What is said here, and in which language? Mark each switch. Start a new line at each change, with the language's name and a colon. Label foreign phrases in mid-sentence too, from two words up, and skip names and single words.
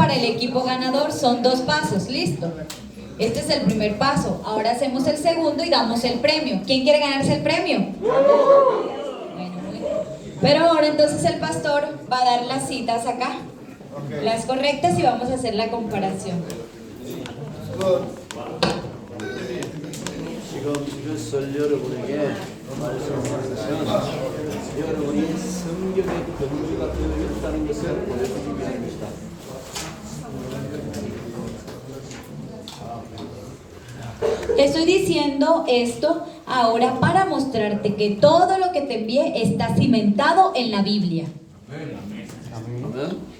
Spanish: el equipo ganador son 2 pasos, listo. Este es el primer paso. Ahora hacemos el segundo y damos el premio. ¿Quién quiere ganarse el premio? Bueno, muy bien. Pero ahora entonces el pastor va a dar las citas acá, las correctas, y vamos a hacer la comparación.
Korean: 지금 이것을 여러분에게 말씀하는 것은 여러분이 성경의 근거가 되어 있다는 것을 보여주기 위한 것이다.
Spanish: Te estoy diciendo esto ahora para mostrarte que todo lo que te envié está cimentado en la Biblia.
Korean: 아멘.